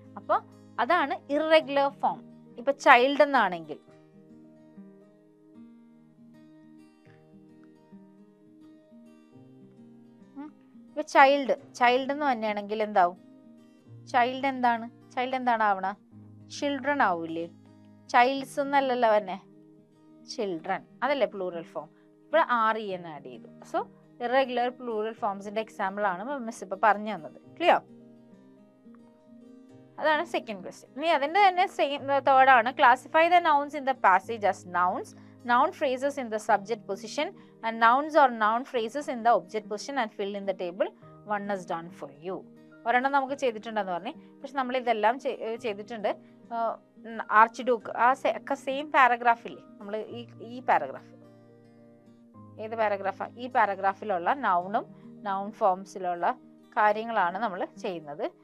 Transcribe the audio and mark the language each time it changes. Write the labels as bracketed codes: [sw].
[ml] അപ്പോൾ അതാണ് irregular form. ഇപ്പൊ ചൈൽഡ് എന്നാണെങ്കിൽ ഇപ്പൊ ചൈൽഡ് എന്ന് തന്നെയാണെങ്കിൽ എന്താവും, ചൈൽഡ് എന്താണ് ആവണ, ചിൽഡ്രൻ ആവൂലേ. ചൈൽഡ്സ് എന്നല്ലല്ലോ തന്നെ, ചിൽഡ്രൻ അതല്ലേ പ്ലൂറൽ ഫോം. ഇപ്പോൾ REN ആഡ് ചെയ്തു. സോ ഇറഗുലർ പ്ലൂറൽ ഫോംസിന്റെ എക്സാമ്പിൾ ആണ് മിസ് ഇപ്പൊ പറഞ്ഞു തന്നത്. ക്ലിയർ? അതാണ് സെക്കൻഡ് ക്വസ്റ്റ്യൻ. ഇനി അതിന്റെ തന്നെ [en] same third [ml] ആണ്, [en] Classify the nouns in the passage as nouns, noun phrases in the subject position and nouns or noun phrases in the object position and fill in the table. One is done for you. [ml] ഒരെണ്ണം നമുക്ക് ചെയ്തിട്ടുണ്ടെന്ന് പറഞ്ഞു, പക്ഷെ നമ്മൾ ഇതെല്ലാം ചെയ്തിട്ടുണ്ട്. Arch Duke ഒക്കെ same പാരഗ്രാഫില്ലേ, നമ്മൾ ഈ പാരഗ്രാഫ്, ഏത് പാരഗ്രാഫാണ്, ഈ പാരഗ്രാഫിലുള്ള നൗൺ ഫോംസിലുള്ള കാര്യങ്ങളാണ് നമ്മൾ ചെയ്യുന്നത്.